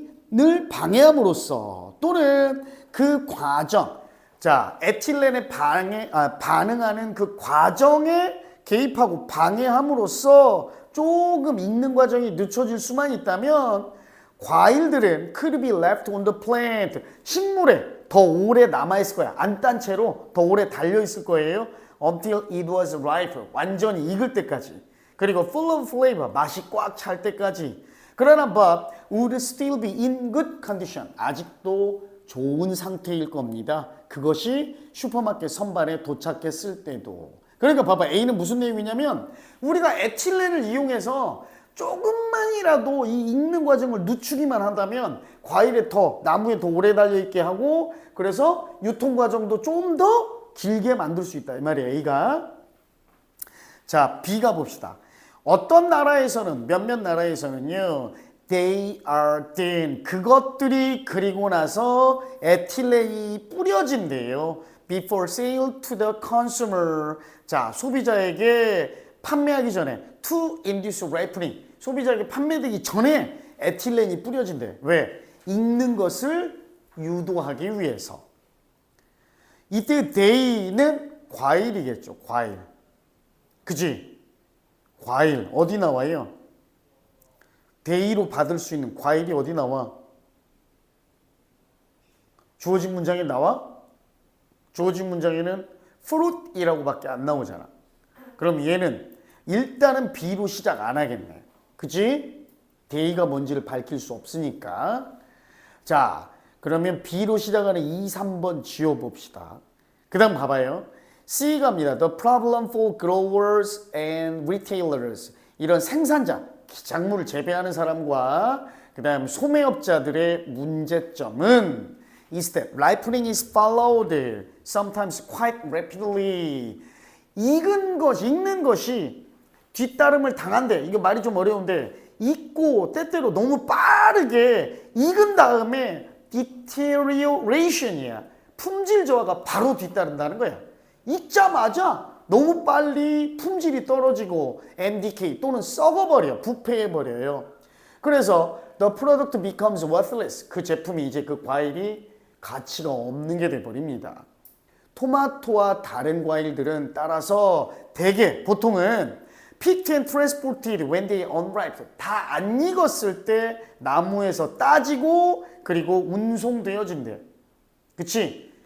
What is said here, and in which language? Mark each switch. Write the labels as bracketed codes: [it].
[ko] 늘 방해함으로써 또는 그 과정, 자 에틸렌에 반응하는 그 과정에 개입하고 방해함으로써 조금 익는 과정이 늦춰질 수만 있다면 과일들은 [en] could be left on the plant, [ko] 식물에 더 오래 남아있을 거야. 안 딴 채로 더 오래 달려있을 거예요. [en] until it was ripe, [ko] 완전히 익을 때까지. 그리고 [en] full of flavor, [ko] 맛이 꽉 찰 때까지. [en] 그러나 but would still be in good condition, [ko] 아직도 좋은 상태일 겁니다. 그것이 슈퍼마켓 선반에 도착했을 때도. 그러니까 봐봐, A는 무슨 내용이냐면 우리가 에틸렌을 이용해서 조금만이라도 이 익는 과정을 늦추기만 한다면 과일에 더, 나무에 더 오래 달려있게 하고 그래서 유통 과정도 좀 더 길게 만들 수 있다 이 말이에요. A가. 자, B가 봅시다. 어떤 나라에서는, 몇몇 나라에서는요, [en] they are then, [ko] 그것들이 그리고 나서 에틸렌이 뿌려진대요. [en] before sale to the consumer. [ko] 자, 소비자에게 판매하기 전에 [en] to induce ripening, [ko] 소비자에게 판매되기 전에 에틸렌이 뿌려진대. 왜? 익는 것을 유도하기 위해서. 이때 they는 과일이겠죠. 과일. 그지? 과일 어디 나와요? they로 받을 수 있는 과일이 어디 나와? 주어진 문장에 나와? 주어진 문장에는 fruit이라고 밖에 안 나오잖아. 그럼 얘는 일단은 B로 시작 안 하겠네. 그치? they가 뭔지를 밝힐 수 없으니까. 자, 그러면 B로 시작하는 2, 3번 지워봅시다. 그 다음 봐봐요. C 갑니다. [en] The problem for growers and retailers. [ko] 이런 생산자, 작물을 재배하는 사람과 그 다음 소매업자들의 문제점은 [en] is that ripening is followed sometimes quite rapidly. [ko] 익는 것이 뒤따름을 당한대. 이거 말이 좀 어려운데 익고 때때로 너무 빠르게 익은 다음에 deterioration이야. 품질 저하가 바로 뒤따른다는 거야. 익자마자 너무 빨리 품질이 떨어지고 MDK 또는 썩어버려, 부패해버려요. [en] 그래서 the product becomes worthless. [ko] 그 제품이 이제 그 과일이 가치가 없는 게 돼버립니다. 토마토와 다른 과일들은 따라서 대개 보통은 [en] picked and transported when they unripe. [ko] 다 안 익었을 때 나무에서 따지고 그리고 운송되어진대. 그치?